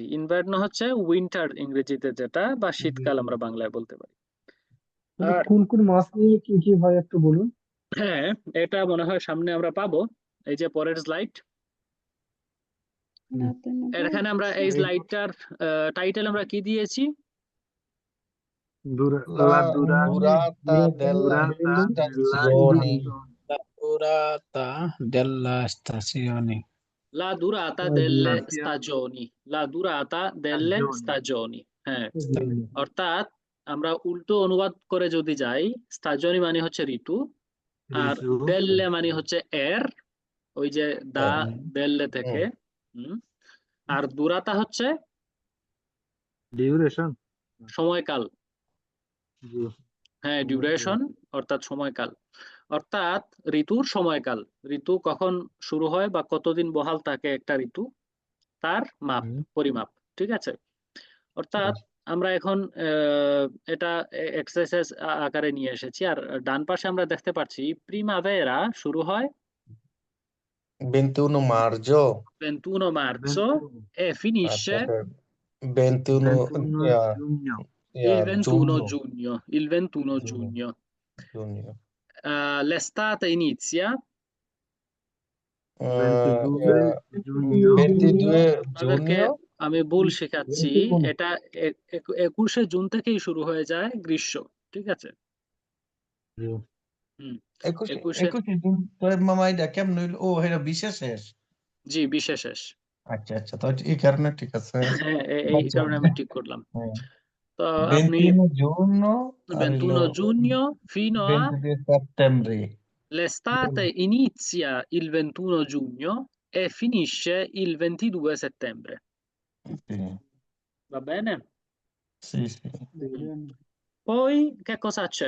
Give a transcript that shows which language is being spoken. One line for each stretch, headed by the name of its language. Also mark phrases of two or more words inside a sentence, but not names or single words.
Bangla: ইনভার্নো হচ্ছে উইন্টার ইংরেজিতে, যেটা, বা শীতকাল আমরা বাংলায় বলতে পারি। আর কোন কোন মাস নিয়ে কি কি হয় একটু বলুন। হ্যাঁ, এটা মনে হয় সামনে আমরা পাবো, এই যে পরের স্লাইড। এখানে আমরা এই স্লাইডটার টাইটেল আমরা কি দিয়েছি?
Italian: La durata della stagione. La durata della stagione. La durata La delle durata. stagioni, la durata delle stagioni।
Bangla: হ্যাঁ, অর্থাৎ আমরা উল্টো অনুবাদ করে যদি যাই, স্টাজনি মানে হচ্ছে ঋতু, আর দেল্লে মানে হচ্ছে এর, ওই যে
Italian: da delle
Bangla: থেকে, আর দুরাতা হচ্ছে ডিউরেশন। সময়কাল। জি। হ্যাঁ, ডিউরেশন অর্থাৎ সময়কাল, অর্থাৎ ঋতুর সময়কাল। ঋতু কখন শুরু হয় বা কতদিন বহাল থাকে একটা ঋতু, তার মাপ, পরিমাপ। ঠিক আছে, অর্থাৎ আমরা এখন এটা এক্সারসাইজ আকারে নিয়ে এসেছি। আর ডান পাশে আমরা দেখতে পাচ্ছি প্রিমাভেরা শুরু হয়
Italian: 21 maggio 21 marzo e finisce
Bangla: আচ্ছা 21 জুনিয়র।
Italian: il 21 giugno giugno. Il 21 giugno. giugno L'estate inizia
Bangla: 22 জুনিয়র। 22 আপনাদেরকে
Italian: giugno
Bangla: আমি ভুল শেখাচ্ছি, এটা 21শে জুন থেকেই শুরু হয়ে যায় গ্রীষ্ম। ঠিক আছে, হুম, 21 জুন তো মামা এটা কেমন হইল? ও এটা বিশেষ শেষ। জি, বিশেষ। আচ্ছা তো এই কারণে ঠিক আছে। হ্যাঁ, এই কারণে আমি ঠিক করলাম। তো আপনি
Italian: 21 giugno আর 21 giugno fino a 22 settembre l'estate inizia il 21 giugno e finisce il 22 settembre. Sì, Va bene? sì. Poi che cosa c'è?